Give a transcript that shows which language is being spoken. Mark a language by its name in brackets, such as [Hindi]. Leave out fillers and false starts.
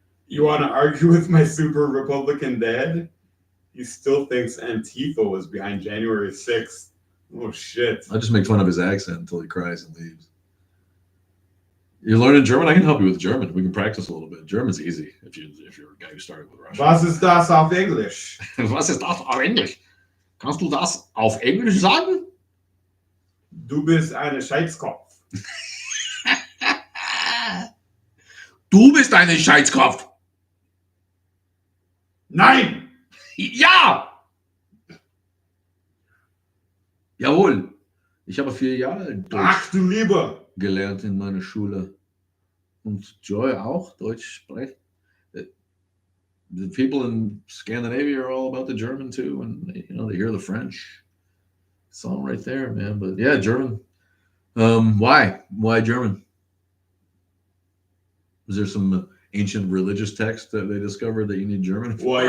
[English] You want to argue with my super Republican dad? He still thinks Antifa was behind January 6th. Oh, shit. I just make fun of his accent until he cries and leaves. You're learning German? I can help you with German. We can practice a little bit. German's easy if you're a guy who started with Russian. [German] Was ist das auf Englisch? Was ist das auf Englisch? Kannst du das auf Englisch sagen? Du bist eine Scheißkopf. Du bist eine Scheißkopf. Nein! Ja! Jawohl. Ich habe 4 Jahre Deutsch Ach du Liebe! gelernt in meiner Schule. Und Joy auch Deutsch spricht. [English] The people in Scandinavia are all about the German too, and they hear the French. It's all right there, man. But yeah, German. Why German? Is there some ancient religious text that they discovered that you need German for?